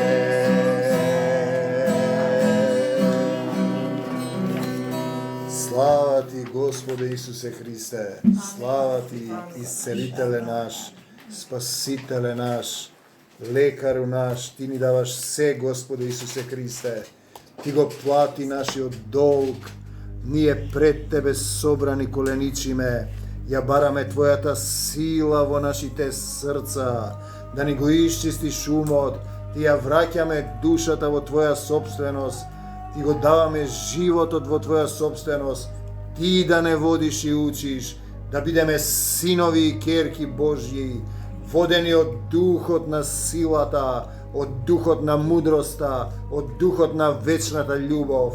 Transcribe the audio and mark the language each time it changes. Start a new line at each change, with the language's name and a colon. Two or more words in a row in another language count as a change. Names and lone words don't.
Serbian: Slava ti, Gospode Isuse Hriste, slava ti, iscelitele naš, spasitele naš, lekaru naš, ti mi davaš sve, Gospode Isuse Hriste,
Macedonian: ти го плати нашиот долг, ние пред Тебе собрани коленичиме, ја бараме Твојата сила во нашите срца, да ни го исчистиш умот, Ти ја враќаме душата во Твоја собственост, Ти го даваме животот во Твоја собственост, Ти да не водиш и учиш, да бидеме синови и керки Божји, водени од духот на силата, од духот на мудроста, од духот на вечната љубов.